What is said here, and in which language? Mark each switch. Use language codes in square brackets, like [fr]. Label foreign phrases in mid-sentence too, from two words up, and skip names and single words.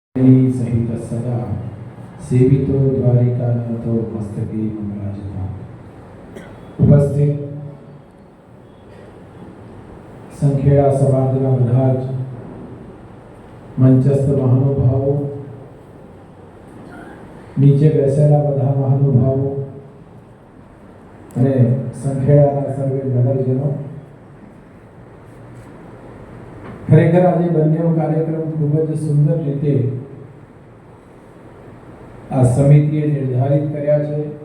[sa] सहित सदा सेवितो द्वारिकानाथो मस्तके मंगलाजता। [gu] ઉપસ્થિત સંખેડા સમાજના બધા જ મંચસ્થ મહાનુભાવો, નીચે બેસેલા બધા મહાનુભાવો અને સંખેડાના સર્વે નગરજનો, ખરેખર આજે બંને કાર્યક્રમ ખૂબ જ સુંદર રીતે આ સમિતિએ નિર્ધારિત કર્યા છે.